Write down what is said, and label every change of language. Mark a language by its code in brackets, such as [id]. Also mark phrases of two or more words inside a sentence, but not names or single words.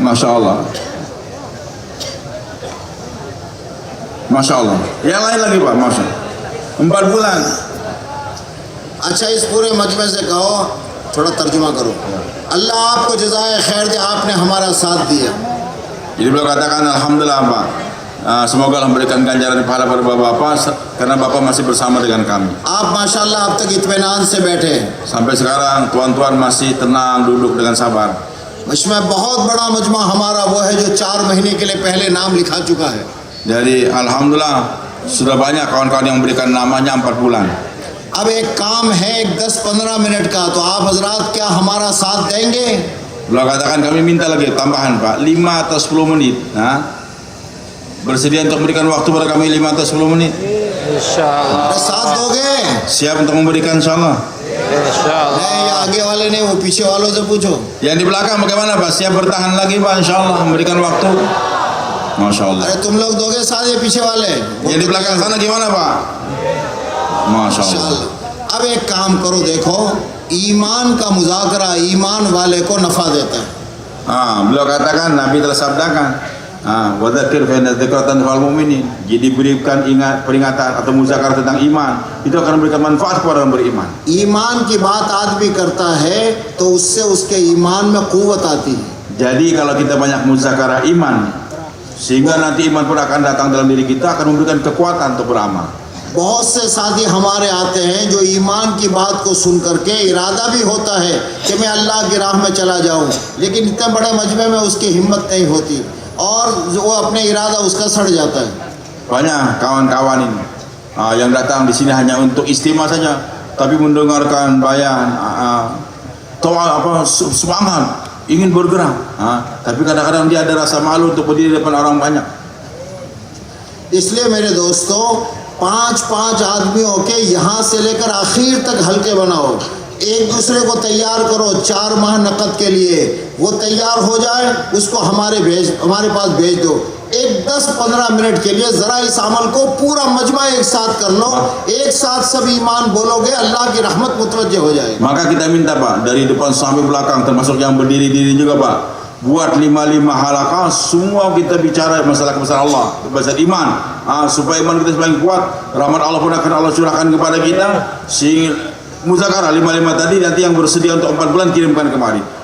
[ar] ما شاء الله. ما شاء الله. [id] Yang lain lagi Pak. [ar] ما شاء الله. [id] 4 bulan. [hi] अच्छा इस पूरे मजमे से कहो, थोड़ा तर्जुमा करो। अल्लाह आपको जज़ाए खैर दे, आपने हमारा साथ दिया। [id] Jadi beliau katakan [ar] الحمد لله [id] Pak. Semoga Allah memberikan ganjaran pahala pada Bapak karena Bapak masih bersama dengan kami. [hi] आप [ar] ما شاء الله [hi] अब तक इत्मीनान से बैठे। [id] Sampai sekarang tuan-tuan masih tenang duduk dengan sabar. [hi] इसमें बहुत बड़ा मजमा हमारा वो है जो 4 महीने के लिए पहले नाम लिखा चुका है। [id] Jadi [ar] الحمد لله [id] sudah banyak kawan-kawan yang memberikan namanya 4 bulan. [hi] अब एक काम है, एक 10-15 मिनट का, तो आप हजरात क्या हमारा साथ देंगे? [id] Beliau katakan kami minta lagi tambahan Pak 5 atau 10 menit. Bersedia untuk memberikan waktu pada kami 5 atau 10 menit? [ar] إن شاء الله [hi] साथ दोगे? [id] Siap untuk memberikan [ar] إن شاء الله. إن شاء الله [hi] नहीं, ये आगे वाले नहीं, वो पीछे वालों से पूछो। [id] Yang di belakang bagaimana Pak? Siap bertahan lagi Pak [ar] إن شاء الله [id] memberikan waktu? [ar] ما شاء الله. [hi] अरे तुम लोग दोगे साथ, ये पीछे वाले? [id] Yang di belakang sana gimana Pak? [ar] ما شاء الله. إن شاء الله. [hi] अब एक काम करो, देखो ईमान का मुज़ाकरा ईमान वाले को नफा देता है। [id] Beliau katakan Nabi telah sabdakan, [ar] وذكر فإن ذكرى للمؤمنين. [id] Jadi berikan peringatan atau muzakarah tentang iman, itu akan memberikan manfaat kepada orang beriman. [hi] ईमान की बात आदमी करता है तो उससे उसके ईमान में कुव्वत आती है। [id] Jadi kalau kita banyak muzakarah iman, sehingga nanti iman pun akan datang dalam diri kita, akan memberikan kekuatan untuk beramal. [hi] बहुत से साथी हमारे आते हैं जो ईमान की बात को सुन करके इरादा भी होता है कि मैं अल्लाह की राह में चला जाऊं, लेकिन इतने बड़े मजमे में उसकी हिम्मत नहीं होती और वो अपने इरादा उसका सड़ जाता है। [id] Banyak kawan-kawan ini yang datang di sini hanya untuk istimewa saja, tapi mendengarkan bayan, semangat, ingin bergerak, tapi kadang-kadang dia ada rasa malu untuk berdiri di depan orang banyak. [hi] इसलिए मेरे दोस्तों, 5-5 आदमियों के यहाँ से लेकर आखिर तक हल्के बनाओ, एक दूसरे को तैयार करो 4 माह नकद के लिए। वो तैयार हो जाए, उसको हमारे पास भेज दो। एक 10-15 मिनट के लिए ज़रा इस अमल को पूरा मजमा एक साथ कर लो, एक साथ सब ईमान बोलोगे, अल्लाह की रहमत मुतवज्जह हो जाएगी। [id] Maka kita minta Pak, dari depan sampai belakang, termasuk yang berdiri-diri juga Pak, buat 5 halaqah, semua kita bicara masalah kebesaran Allah, kebesaran iman, supaya iman kita semakin kuat, rahmat Allah pun akan Allah curahkan kepada kita. Sehingga muzakarah 5 tadi, nanti yang bersedia untuk 4 bulan kirimkan kemari.